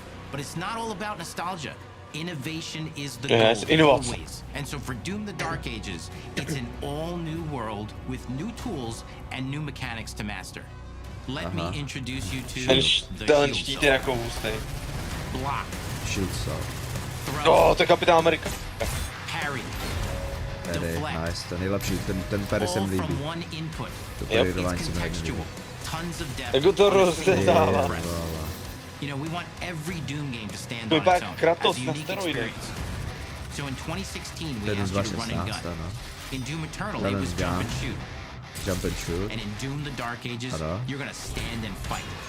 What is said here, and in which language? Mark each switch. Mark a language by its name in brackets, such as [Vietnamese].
[English] But it's not all about nostalgia. Innovation is the goal, always. And so for Doom: The Dark Ages, it's an all-new world with new tools and new mechanics to master. Let me introduce you to the shield cell. Block. Shield cell. [Czech] Jo, to je Kapitán Amerika. Perry, [English] nice, [Czech] to je nejlepší, ten Perry se mi líbí. To parodování se mi líbí. Jak to rozdává. [English] You know, we want every Doom game to stand on its own as a unique experience. So in 2016, we asked you to run and gun. In Doom Eternal, it was jump and shoot. Jump and shoot. And in Doom the Dark Ages, you're gonna stand and fight.